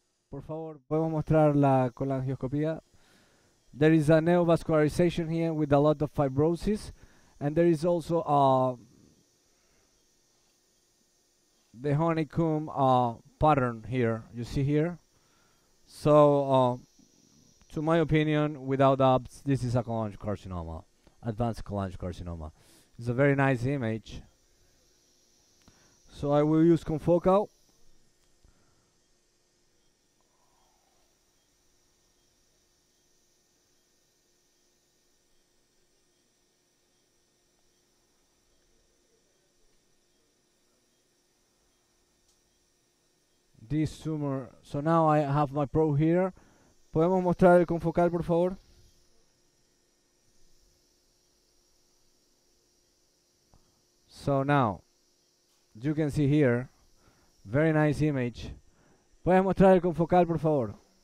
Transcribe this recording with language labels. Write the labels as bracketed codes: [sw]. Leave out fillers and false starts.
[es] Por favor, podemos mostrar la colangioscopía. [en] There is a neovascularization here with a lot of fibrosis, and there is also the honeycomb pattern here. You see here. So, to my opinion, without doubts, this is a cholangiocarcinoma, advanced cholangiocarcinoma. It's a very nice image. So I will use confocal. This tumor. So now I have my probe here. [es] ¿Podemos mostrar el confocal, por favor? [en] So now, you can see here, very nice image. [es] ¿Puedes mostrar el confocal, por favor?